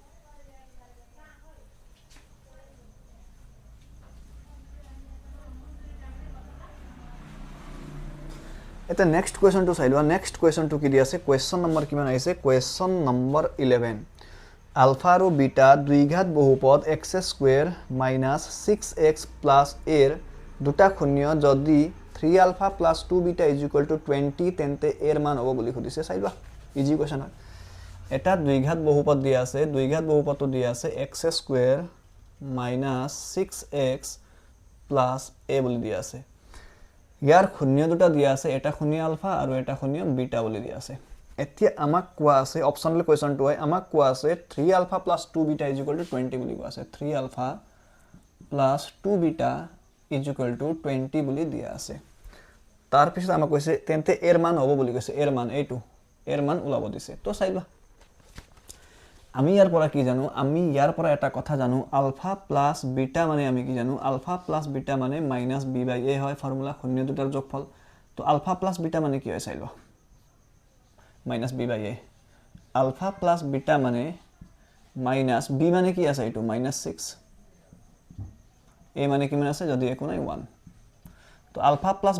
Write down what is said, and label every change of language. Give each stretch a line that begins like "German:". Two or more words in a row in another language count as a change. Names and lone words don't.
Assamese: এটা
English: next questionটো
Assamese: চাই লোৱা
English: next questionটো
Assamese: কি দি আছে
English: question number
Assamese: কিমান আহিছে
English: question number
Assamese: 11 আলফা আৰু বিটা দ্বিঘাত বহুপদ x² - 6x + a এর দুটা শূন্য যদি 3α + 2β = 20 তেন্তে এর মান হ'ব বুলি খুদিছে চাই লোৱা
English: easy question
Assamese: হয় এটা দ্বিঘাত বহুপদ দিয়া আছে দ্বিঘাত বহুপদটো দিয়া আছে x² - 6x + a বুলি দিয়া আছে ইয়াৰ শূন্য দুটা দিয়া আছে এটা শূন্য আলফা আৰু এটা শূন্য বিটা বুলি দিয়া আছে এতিয়া আমাক কোৱা আছে
English: optional questionটো
Assamese: হয় আমাক কোৱা আছে 3α + 2β = 20 বুলি কোৱা আছে 3α + 2β = 20 বুলি দিয়া আছে তাৰ পিছত আমাক কৈছে তেন্তে এৰ মান হ'ব বুলি কৈছে এৰ মান এইটো এৰ মান ওলাব দিছে তো চাই লোৱা আমি ইয়াৰ পৰা কি জানো আমি ইয়াৰ পৰা এটা কথা জানো
English: alpha plus beta
Assamese: মানে আমি কি জানো
English: alpha plus beta
Assamese: মানে -b/a হয় ফর্মুলা শূন্য দুটাৰ যোগফল তো
English: alpha plus beta
Assamese: মানে কি হয় চাই লোৱা -b/a
English: alpha plus beta
Assamese: মানে -b মানে কি আছে এইটো -6 a মানে কিমান আছে যদি একো নাই 1 তো
English: alpha plus